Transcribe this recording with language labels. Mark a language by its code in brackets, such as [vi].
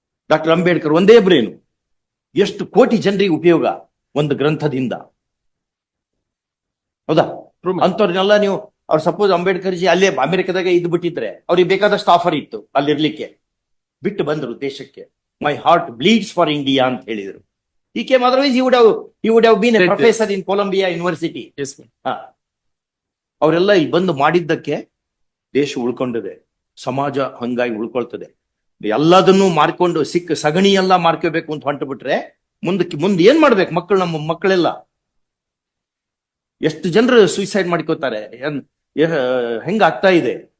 [kn] Doctor Ambedkar ಒಂದೇ brain, ಎಷ್ಟು ಕೋಟಿ ಜನರಿಗೆ ಉಪಯೋಗ ಒಂದು ಗ್ರಂಥದಿಂದ. ಹೌದಾ? [en] True, my lord. [kn] ಅಂತವ್ರನ್ನೆಲ್ಲ ನೀವು ಅವ್ರು ಸಪೋಸ್ ಅಂಬೇಡ್ಕರ್ ಜಿ ಅಲ್ಲೇ ಅಮೆರಿಕದಾಗ ಇದ್ ಬಿಟ್ಟಿದ್ರೆ ಅವ್ರಿಗೆ ಬೇಕಾದಷ್ಟು ಆಫರ್ ಇತ್ತು ಅಲ್ಲಿರ್ಲಿಕ್ಕೆ, ಬಿಟ್ಟು ಬಂದ್ರು ದೇಶಕ್ಕೆ. [en] my heart bleeds for India [kn] ಅಂತ ಹೇಳಿದ್ರು. [en] He came otherwise he would have been a Right. professor in Columbia University. Yes, my lord. [kn] ಹಾ, ಅವರೆಲ್ಲ ಇಲ್ಲಿ ಬಂದು ಮಾಡಿದ್ದಕ್ಕೆ ದೇಶ ಉಳ್ಕೊಂಡಿದೆ, ಸಮಾಜ ಹಂಗಾಗಿ ಉಳ್ಕೊಳ್ತದೆ. ಎಲ್ಲದನ್ನು ಮಾರ್ಕೊಂಡು ಸಿಕ್ಕ ಸಗಣಿ ಎಲ್ಲ ಮಾರ್ಕೋಬೇಕು ಅಂತ ಹೊಂಟು ಬಿಟ್ರೆ ಮುಂದೆ ಏನ್ ಮಾಡ್ಬೇಕು ಮಕ್ಕಳು? ನಮ್ಮ ಮಕ್ಕಳೆಲ್ಲ ಎಷ್ಟು ಜನರು ಸೂಸೈಡ್ ಮಾಡ್ಕೋತಾರೆ, ಹೆಂಗ ಆಗ್ತಾ ಇದೆ?